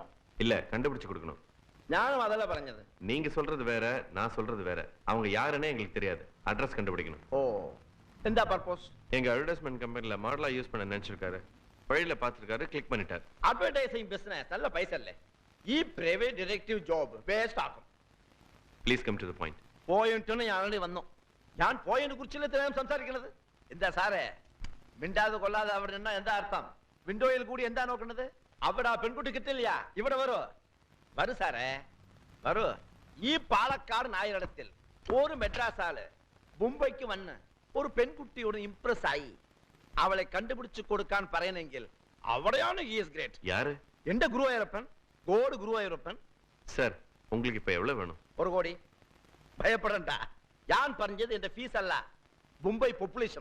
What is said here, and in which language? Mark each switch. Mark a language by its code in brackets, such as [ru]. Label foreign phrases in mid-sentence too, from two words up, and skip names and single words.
[ta] இல்ல, கண்டுபிடிச்சு கொடுக்கணும். [ml] ഞാനും അതല്ല പറഞ്ഞത്. [ta] நீங்க சொல்றது வேற, நான் சொல்றது வேற. அவங்க யாருன்னே எங்களுக்கு தெரியாது. அட்ரஸ் கண்டுபிடிக்கணும். ஓ, എന്താ பர்பஸ்? எங்க [en] advertisement company [ta] மாடலா யூஸ் பண்ண நினைச்சிருக்காரு. வழியில பாத்துருக்காரு, கிளிக் பண்ணிட்டார். [en] advertising business [ml] നല്ല പൈസ അല്ലേ? ഈ [en] private detective job waste [ml] ആക്കും. [en] please come to the point. [ml] പോയിന്റിന് ഞാൻ ആൾറെഡി വന്നു. ഞാൻ പോയിന്റിനെ കുറിച്ചല്ലേ ഞാൻ സംസാരിക്കുന്നത്? എന്താ സാറേ മിണ്ടാതെ കൊള്ളാതെ അവിടെ നിന്നാ എന്താ അർത്ഥം? വിൻഡോയിൽ കൂടി എന്താ നോക്കുന്നത്? അവിടെ ആ പെൺകുട്ടി കിട്ടില്ല. ഇവിടെ വരൂ, വരൂ സാറേ വരൂ. ഈ പാലക്കാട് നായരിടത്തിൽ ഒരു മെഡ്രാസ് ആള് മുംബൈക്ക് വന്ന് ഒരു പെൺകുട്ടിയോട് ഇംപ്രസ് ആയി. അവളെ കണ്ടുപിടിച്ചു കൊടുക്കാൻ പറയണമെങ്കിൽ അവിടെയാണ് [en] he is great. [ta] யாரு? [ml] എന്റെ ഗുരുവായൂരപ്പൻ, ഗോഡ് ഗുരുവായൂരപ്പൻ. [ta] சார், உங்களுக்கு இப்ப எவ்வளவு வேணும்? [ml] 1 കോടി. ഭയപ്പെടണ്ട, ഞാൻ പറഞ്ഞത് എന്റെ ഫീസ് അല്ല, മുംബൈ പോപ്പുലേഷൻ.